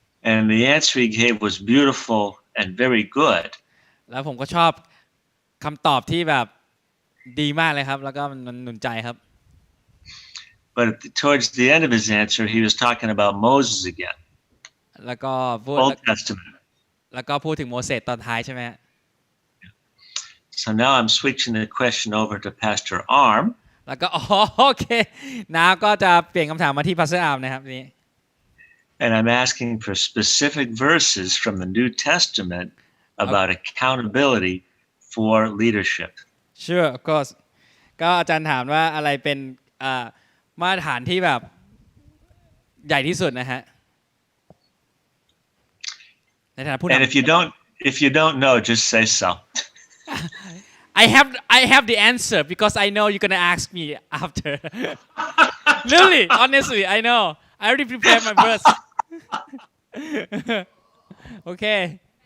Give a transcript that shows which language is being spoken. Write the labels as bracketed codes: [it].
[en] And the answer he gave was beautiful and very good. [th] แล้วผมก็ชอบคำตอบที่แบบดีมากเลยครับแล้วก็มันหนุนใจครับ [en] But towards the end of his answer he was talking about Moses again. [th] แล้วก็พูด [en] Old Testament. [th] แล้วก็พูดถึงโมเสสตอนท้ายใช่ไหม [en] So now I'm switching the question over to Pastor Arm. [th] แล้วก็โอเคnowก็จะเปลี่ยนคำถามมาที่ Pastor Arm นะครับนี้ [en] And I'm asking for specific verses from the New Testament about accountability for leadership. Sure, of course. [th] ก็อาจารย์ถามว่าอะไรเป็นมาตรฐานที่แบบใหญ่ที่สุดนะฮะในฐานะผู้นำ [en] And if you don't know, just say so. I have the answer because I know you're gonna ask me after. Really, honestly, I know. I already prepared my verse. Okay.